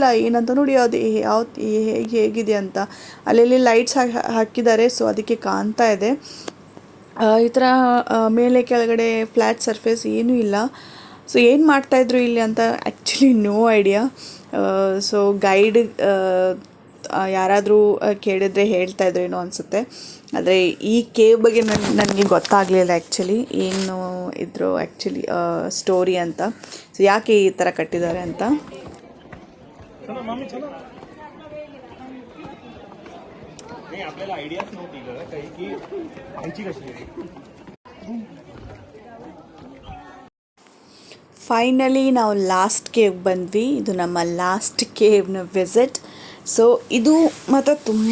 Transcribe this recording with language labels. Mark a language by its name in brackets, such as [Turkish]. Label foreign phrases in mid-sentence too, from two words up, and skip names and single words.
[Kannada] ಏನಂತ ನೋಡಿ ಅದು ಹೇಗಿದೆ ಅಂತ ಅಲ್ಲೆಲ್ಲಿ ಲೈಟ್ಸ್ ಹಾಕಿದ್ದಾರೆ ಸೊ ಅದಕ್ಕೆ ಕಾಣ್ತಾ ಇದೆ ಈ ಥರ ಮೇಲೆ ಕೆಳಗಡೆ [English] flat surface [Kannada] ಏನೂ ಇಲ್ಲ ಸೊ ಏನು ಮಾಡ್ತಾಯಿದ್ರು ಇಲ್ಲಿ ಅಂತ [English] actually no idea so guide [Kannada] ಯಾರಾದರೂ ಕೇಳಿದ್ರೆ ಹೇಳ್ತಾಯಿದ್ರು ಏನೋ ಅನಿಸುತ್ತೆ ಆದರೆ ಈ ಕೇವ್ ಬಗ್ಗೆ ನನಗೆ ಗೊತ್ತಾಗಲಿಲ್ಲ ಆ್ಯಕ್ಚುಲಿ ಏನು ಇದ್ರು [English] actually story [Kannada] ಅಂತ ಸೊ ಯಾಕೆ ಈ ಥರ ಕಟ್ಟಿದ್ದಾರೆ ಅಂತ [Marathi] आपल्याला आयडियाच नव्हती ग काही की व्हायची कशी [Kannada] ಫೈನಲಿ ನಾವು [English] last cave [Kannada] ಬಂದ್ವಿ ಇದು ನಮ್ಮ [English] last cave visit [Kannada] ಸೊ ಇದು ಮಾತ್ರ ತುಂಬ